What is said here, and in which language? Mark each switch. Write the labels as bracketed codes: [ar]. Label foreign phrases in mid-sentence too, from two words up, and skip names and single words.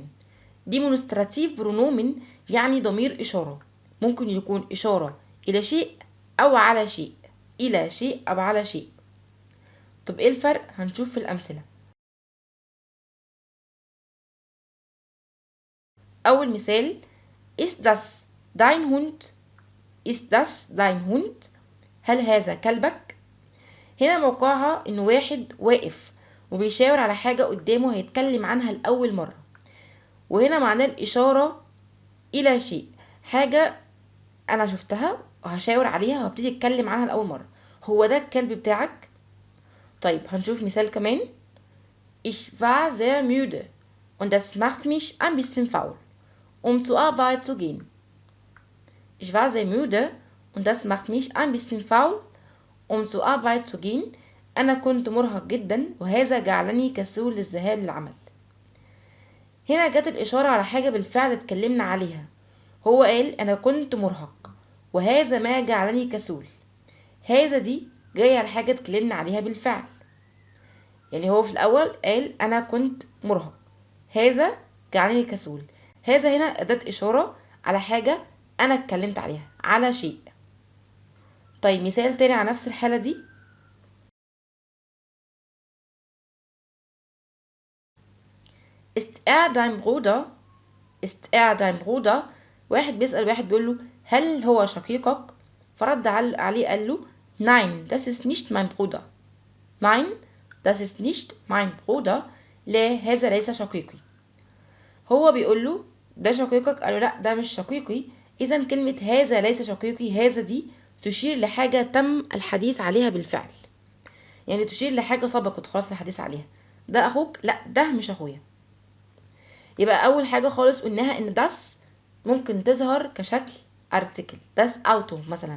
[de] demonstrative pronomen [ar] يعني ضمير إشارة، ممكن يكون إشارة إلى شيء أو على شيء، إلى شيء أو على شيء. طب إيه الفرق؟ هنشوف في الأمثلة. أول مثال [de] ist das dein Hund؟ ist das dein Hund؟ [ar] هل هذا كلبك؟ هنا موقعها إنه واحد واقف وبيشاور على حاجة قدامه هيتكلم عنها لأول مرة، وهنا معناه الإشارة إلى شيء، حاجة أنا شفتها وهشاور عليها وهبتدي أتكلم عنها لأول مرة. هو ده الكلب بتاعك؟ طيب هنشوف مثال كمان. [de] Ich war sehr müde und das macht mich ein bisschen faul, zur Arbeit zu gehen. Ich war sehr müde und das macht mich ein bisschen faul, zur Arbeit zu gehen. [ar] أنا كنت مرهق جدا وهذا جعلني كسول للذهاب للعمل. هنا جت الإشارة على حاجة بالفعل اتكلمنا عليها، هو قال أنا كنت مرهق وهذا ما جعلني كسول. هذا دي جاية على حاجة اتكلمنا عليها بالفعل، يعني هو في الأول قال أنا كنت مرهق، هذا جعلني كسول. هذا هنا أداة إشارة على حاجة أنا اتكلمت عليها، على شيء. طيب مثال تاني على نفس الحالة دي. [de] Ist er dein Bruder؟ Ist er dein Bruder؟ [ar] واحد بيسأل واحد بيقول له هل هو شقيقك؟ فرد عليه قال له [de] Nein, das ist nicht mein Bruder. Nein, das ist nicht mein Bruder. [ar] لا هذا ليس شقيقي. هو بيقول له ده شقيقك، قال له لا ده مش شقيقي. اذا كلمة هذا ليس شقيقي، هذا دي تشير لحاجة تم الحديث عليها بالفعل، يعني تشير لحاجة سبقت خلاص الحديث عليها. ده اخوك؟ لا ده مش اخويا. يبقى اول حاجة خالص قلناها ان das ممكن تظهر كشكل article، [de] das Auto مثلا.